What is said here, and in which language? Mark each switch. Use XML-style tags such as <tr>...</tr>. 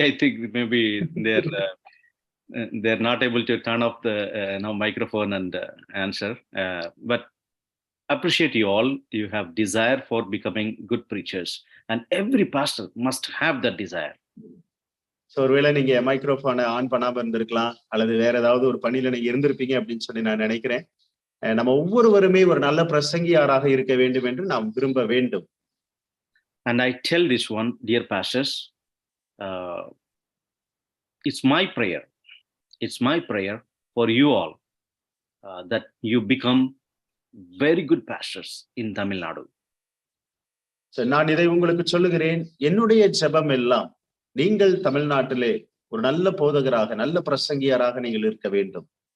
<en>I think maybe they're not able to turn off the microphone and answer. But appreciate you all. You have desire for becoming good preachers, and every pastor must have that desire.</en> <ta>So ஒருவேளை நீங்க மைக்ரோஃபோனை on பண்ணாம இருந்திருக்கலாம், அல்லது வேற ஏதாவது ஒரு பணியில நீங்க இருந்திருப்பீங்க அப்படின்னு சொல்லி நான் நினைக்கிறேன். நம்ம ஒவ்வொருவருமே ஒரு நல்ல பிரசங்கியாராக இருக்க வேண்டும் என்று நாம் விரும்ப வேண்டும்.</ta> <en>And I tell this one, dear pastors, it's my prayer. It's my prayer for you all that you become very good pastors in Tamil Nadu.</en> <ta>நான் இதை உங்களுக்கு சொல்லுகிறேன், என்னுடைய ஜெபம் எல்லாம் நீங்கள் தமிழ்நாட்டிலே ஒரு நல்ல போதகராக, நல்ல பிரசங்கியராக நீங்கள் இருக்க வேண்டும்.</ta>